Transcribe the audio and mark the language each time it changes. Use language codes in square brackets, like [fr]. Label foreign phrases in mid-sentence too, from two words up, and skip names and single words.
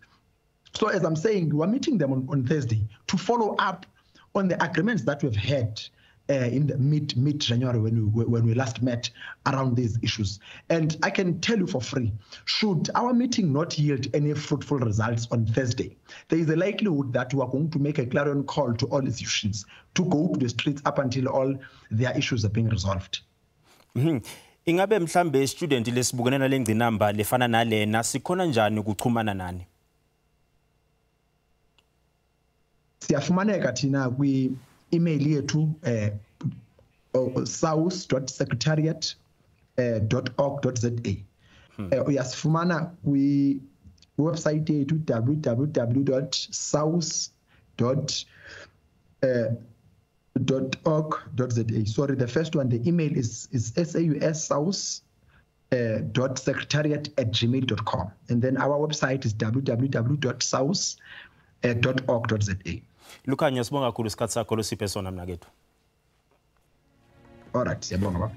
[en] So as I'm saying, we're meeting them on Thursday to follow up on the agreements that we've had in the mid-January when we last met around these issues. And I can tell you for free, should our meeting not yield any fruitful results on Thursday, there is a likelihood that we are going to make a clarion call to all institutions to go to the streets up until all their issues are being resolved. [ss] Ingabe mhlambe student lesibukene lengcinamba lefana nalena sikhona njani ukuchumana nani? Siyafumaneka thina kwi-email yethu south.secretariat.org.za. Uyasifumana kwi-website yethu www.south.org.za. [en] Sorry, the first one, the email is saussouth.secretariat@gmail.com, and then our website is www.south.org.za. [ss] Lukhanya sibonga kakhulu isikhathi sakho losiphe sona mnakethu. Alright, siyabonga baba.